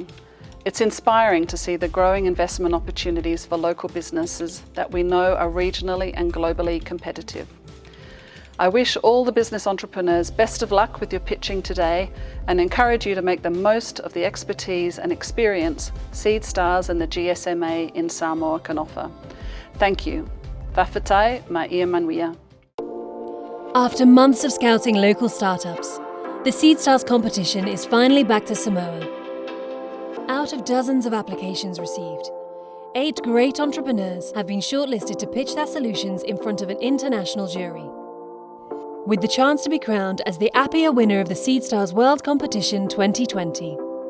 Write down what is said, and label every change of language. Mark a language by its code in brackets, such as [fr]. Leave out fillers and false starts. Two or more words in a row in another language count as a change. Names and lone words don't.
[en] It's inspiring to see the growing investment opportunities for local businesses that we know are regionally and globally competitive. I wish all the business entrepreneurs best of luck with your pitching today and encourage you to make the most of the expertise and experience Seedstars and the GSMA in Samoa can offer. Thank you. [sm] Whawhetai ma ia manuia. [en] After months of scouting local startups, the Seedstars competition is finally back to Samoa. Out of dozens of applications received, 8 great entrepreneurs have been shortlisted to pitch their solutions in front of an international jury, with the chance to be crowned as the Apia winner of the Seedstars World Competition 2020.